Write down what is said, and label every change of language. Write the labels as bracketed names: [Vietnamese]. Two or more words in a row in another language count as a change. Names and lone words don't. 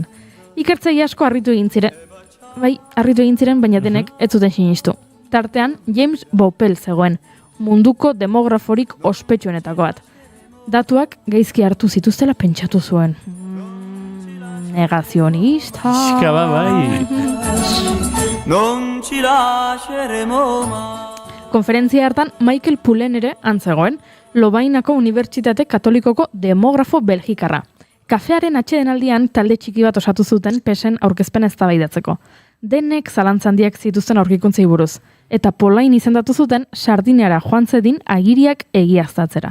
[Basque] Ikertzaile asko harritu egin ziren, baina denek ez zuten sinistu. Tartean, James Bopel zegoen, munduko demograforik ospetsuenetako bat. Datuak gaizki hartu zituztela pentsatu zuen. Negazionista. Eskaba bai. [Italian] Non ci lasceremo mai. [Basque] Konferentzia hartan Michael Pullen ere antzegoen, Lovainako Unibertsitate Katolikoko demografo belgikarra. Kafearen atsedenaldian talde txiki bat osatu zuten Pesen aurkezpen eztabaidatzeko. Denek zalantzandiak zituzten aurkikuntzei buruz, eta Polain izendatu zuten Sardiniara joan zedin agiriak egiaztatzera.